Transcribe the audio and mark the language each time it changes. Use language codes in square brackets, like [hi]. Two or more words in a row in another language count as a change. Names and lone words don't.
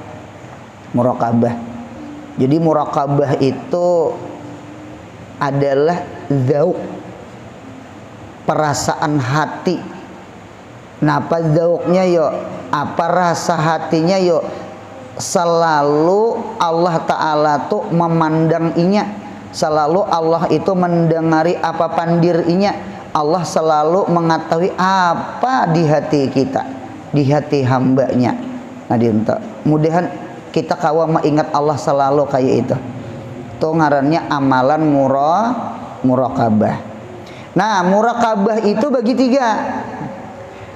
[id] Jadi murakabah itu adalah zauq, perasaan hati. Nah apa zauqnya yo? Apa rasa hatinya yo? [bjn] Selalu Allah Ta'ala tuh memandang inya, selalu Allah itu mendengari apa pandir inya. [id] Allah selalu mengetahui apa di hati kita, di hati hambanya. [bjn] Nah dinta, mudahan kita kawam ingat Allah selalu kayak itu. Itu ngarannya amalan murakabah. [id] Nah murakabah itu bagi tiga.